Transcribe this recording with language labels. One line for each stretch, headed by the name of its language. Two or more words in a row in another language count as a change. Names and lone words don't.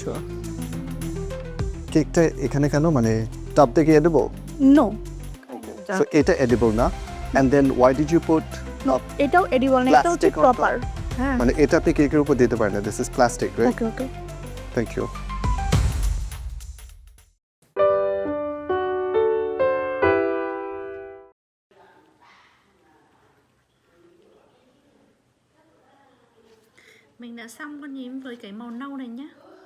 Bangla: কেকটা এখানে কেন, মানে টপ থেকে এডিবল? নো, সো এটা এডিবল না।
English: And then why did you put?
Bangla: এটাও এডিবল না, এটা হচ্ছে প্রপার। হ্যাঁ, মানে এটা আপনি কেকের উপর দিতে পারেন না।
English: This is plastic, right? okay okay, thank you.
Vietnamese: Mình đã xong con nhím với cái màu nâu này nhé.